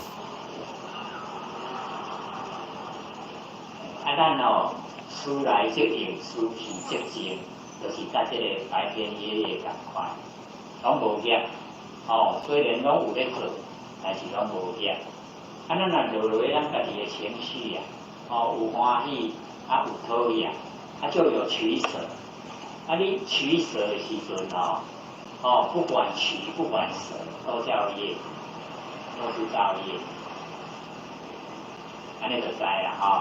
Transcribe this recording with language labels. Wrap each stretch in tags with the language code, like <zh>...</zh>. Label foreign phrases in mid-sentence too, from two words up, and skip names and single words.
<nan>咱事来则应，事去则静，就是甲即个白天夜夜共款，拢无业。虽然拢有咧做，但是拢无业。咱若落咱家己的情绪有欢喜，有讨厌，就有取舍。你取舍的时阵不管取不管舍，都叫业，都是造业。安尼就知啦</nan>